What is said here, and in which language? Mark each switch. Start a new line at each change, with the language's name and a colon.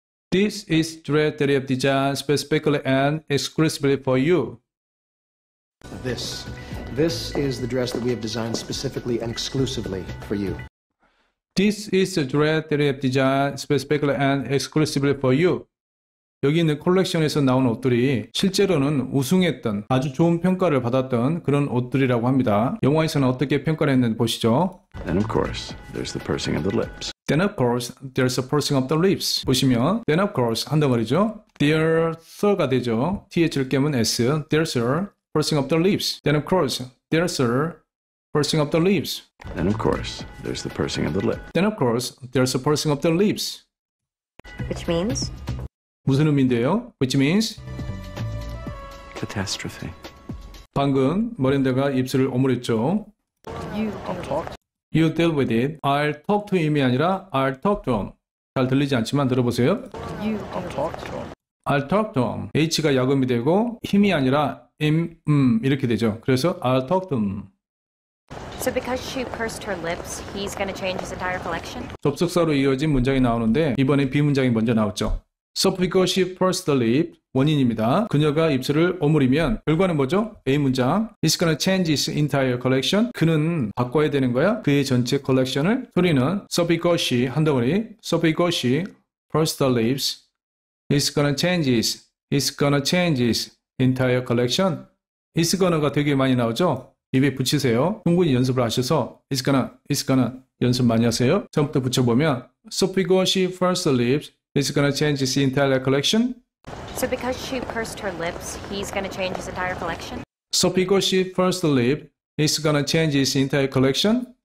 English: This is dress that you have designed specifically and exclusively for you. This is the dress that we have designed specifically and exclusively for you. This is the dress that you have designed specifically and exclusively for you.
Korean: 여기 있는 컬렉션에서 나온 옷들이 실제로는 우승했던 아주 좋은 평가를 받았던 그런 옷들이라고 합니다. 영화에서는 어떻게 평가를 했는지 보시죠.
English: Then, of course, there's the pursing of the lips. Then of course, there's a pursing of the lips.
Korean: 보시면
English: then of course 한 덩어리죠. There's a가 되죠.
Korean: TH를 깨면
English: S. There's a pursing of the lips. Then of course, there's a pursing of the lips. Then, of course, there's the pursing of the lips. Then of course, there's a pursing of the lips. Which means?
Korean: 무슨 의미인데요?
English: Which means Catastrophe.
Korean: 방금 머린다가 입술을 오므렸죠.
English: You deal with it. I'll talk to him이 아니라 I'll talk to him.
Korean: 잘 들리지 않지만 들어보세요.
English: I'll talk to him.
Korean: H가 야금이 되고 힘이 아니라 이렇게 되죠. 그래서
English: I'll talk to him. So because she pursed her lips, he's gonna change his entire collection?
Korean: 접속사로 이어진 문장이 나오는데 이번엔 비문장이 먼저 나왔죠.
English: So because she pursed the lip,
Korean: 원인입니다. 그녀가 입술을 오므리면 결과는 뭐죠? A 문장.
English: He's gonna change his entire collection.
Korean: 그는 바꿔야 되는 거야. 그의 전체 컬렉션을.
English: 소리는 So because she
Korean: 한 덩어리.
English: So because she pursed the lips, he's gonna change his entire collection.
Korean: Is gonna가 되게 많이 나오죠? 입에 붙이세요. 충분히 연습을 하셔서
English: is gonna
Korean: 연습 많이 하세요. 처음부터 붙여보면
English: So because she pursed the lips, he's gonna change his entire collection. So because she pursed her lips, he's gonna change his entire collection? So because she pursed the lip, he's gonna change his entire collection.